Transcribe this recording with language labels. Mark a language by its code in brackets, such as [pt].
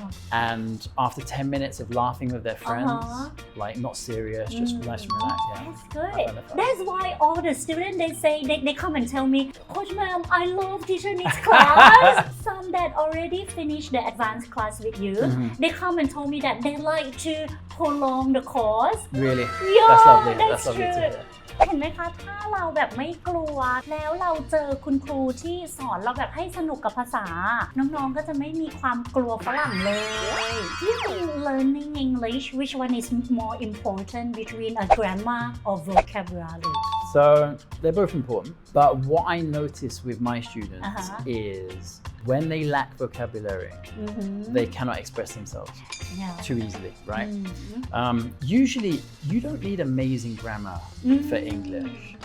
[en] And after 10 minutes of laughing with their friends, like not serious, just nice and relaxed. Yeah. That's good. That's why all the students, they say, they come and tell me, Coach Ma'am, I love teacher Nick's class. Some some that already finished the advanced class with you, they come and told me that they like to prolong the course. Really? Yeah, That's lovely. that's That's lovely to true. hear. [th] เห็นไหมคะถ้าเราแบบไม่กลัวแล้วเราเจอคุณครูที่สอนเราแบบให้สนุกกับภาษาน้องๆก็จะไม่มีความกลัวฝรั่งเลย [en] Do you think learning English which one is more important between a grammar or vocabulary? So they're both important, but what I notice with my students is when they lack vocabulary, they cannot express themselves too easily, right? Usually, you don't need amazing grammar for English.